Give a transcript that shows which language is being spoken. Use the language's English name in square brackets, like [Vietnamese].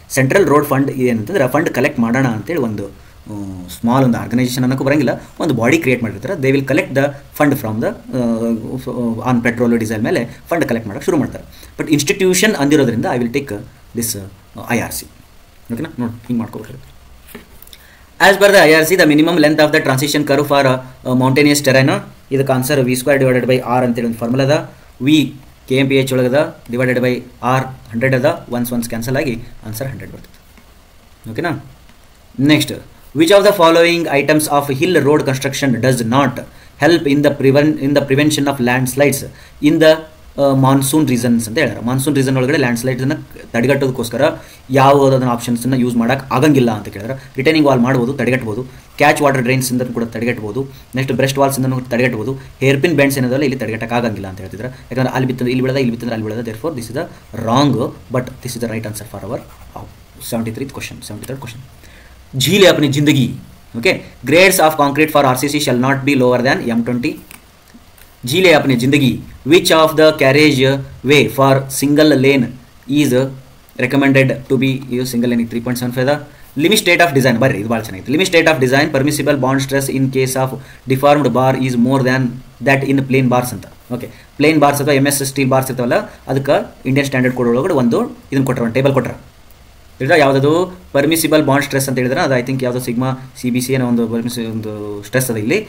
[Kannada] Central road fund ಏನಂತಂದ್ರೆ fund collect ಮಾಡೋಣ ಅಂತೇಳಿ ಒಂದು ಸ್ಮಾಲ್ ಒಂದು ಆರ್ಗನೈಸೇಷನ್ ಅನ್ನೋಕ್ಕೂ ಬರೋಂಗಿಲ್ಲ, ಒಂದು ಬಾಡಿ ಕ್ರಿಯೇಟ್ ಮಾಡಿರ್ತಾರೆ. [English] they will collect the fund from the on petrol diesel [Kannada] ಮೇಲೆ ಫಂಡ್ ಕಲೆಕ್ಟ್ ಮಾಡೋಕ್ಕೆ ಶುರು ಮಾಡ್ತಾರೆ. [English] But institution ಅಂದಿರೋದ್ರಿಂದ I will take this IRC. [Kannada] ಓಕೆನಾ? ನೋಡಿ ಹಿಂಗೆ ಮಾಡ್ಕೋಬೇಕು. [English] As per the IRC, the minimum length of the transition curve for mountainous terrain, [Kannada] ಇದಕ್ಕೆ answer V² divided by R ಅಂತೇಳಿ ಒಂದು ಫಾರ್ಮುಲಾ ಅದ. V kmph ಒಳಗದ divided by R 100 ಅದ. Once cancel ಆಗಿ ಆನ್ಸರ್ 100 ಬರ್ತದೆ. ಓಕೆನಾ? [English] Next, which of the following items of hill road construction does not help in the prevention of landslides in the monsoon reasons ಅಂತ ಹೇಳ್ತಾರೆ. [Kannada] Monsoon reason ಒಳಗಡೆ land ಸ್ಲೈಡ್ಸನ್ನು ತಡೆಗಟ್ಟೋದಕ್ಕೋಸ್ಕರ ಯಾವುದನ್ನ ಆಪ್ಷನ್ಸನ್ನು use ಮಾಡೋಕ್ಕೆ ಆಗಂಗಿಲ್ಲ ಅಂತ ಕೇಳಿದ್ರೆ, ರಿಟೈನಿಂಗ್ ವಾಲ್ ಮಾಡ್ಬೋದು, ತಡೆಗಟ್ಬೋದು. ಕ್ಯಾಚ್ ವಾಟರ್ ಡ್ರೈನ್ಸಿಂದ ಕೂಡ ತಡೆಗಟ್ಬೋದು. ನೆಕ್ಸ್ಟ್ ಬ್ರೆಸ್ಟ್ ವಾಲ್ಸಿಂದನೂ ತಡೆಗಟ್ಬೋದು. ಹೇರ್ಪಿನ್ ಬೆಂಡ್ಸ್ ಏನದಲ್ಲ ಇಲ್ಲಿ ತಡೆಗಟ್ಟಕ್ಕೆ ಆಗಂಗಿಲ್ಲ ಅಂತ ಹೇಳ್ತಿದ್ರೆ, ಯಾಕಂದ್ರೆ ಅಲ್ಲಿ ಬಿತ್ತಂದ್ರೆ ಇಲ್ಲಿ ಬಿಡೋದ, ಇಲ್ಲಿ ಬಿತ್ತಂದ್ರೆ ಅಲ್ಲಿ ಬಿಡೋದ. [English] Therefore this is the wrong, but this is the right answer for our 73rd question. [Hindi] झील अपनी जिंदगी. [English] Okay, grades of concrete for RCC shall not be lower than M20. [Hindi] झील अपनी जिंदगी. [English] Which of the carriage way for single lane is recommended to be used? Single lane 3.75 ದ, limit state of design [Kannada] ಬರ್ರಿ ಇದು ಭಾಳ ಚೆನ್ನಾಗಿತ್ತು. [English] Limit state of design permissible bond stress in case of deformed bar is more than that in plain bars ಅಂತ. [Kannada] Okay, plane bars ಅಥವಾ MS steel bars ಇರ್ತಾವಲ್ಲ ಅದಕ್ಕೆ Indian standard code ಒಳಗಡೆ ಒಂದು ಇದನ್ನು ಕೊಟ್ಟರೆ, ಒಂದು ಟೇಬಲ್ ಕೊಟ್ಟರೆ ಹೇಳಿದ್ರೆ ಯಾವುದದು ಪರ್ಮಿಸಿಬಲ್ ಬಾಂಡ್ ಸ್ಟ್ರೆಸ್ ಅಂತ ಹೇಳಿದ್ರೆ ಅದು ಐ ಥಿಂಕ್ ಯಾವುದೋ ಸಿಗ್ಮಾ CBC ಅನ್ನೋ ಒಂದು ಒಂದು ಸ್ಟ್ರೆಸ್ ಅದ.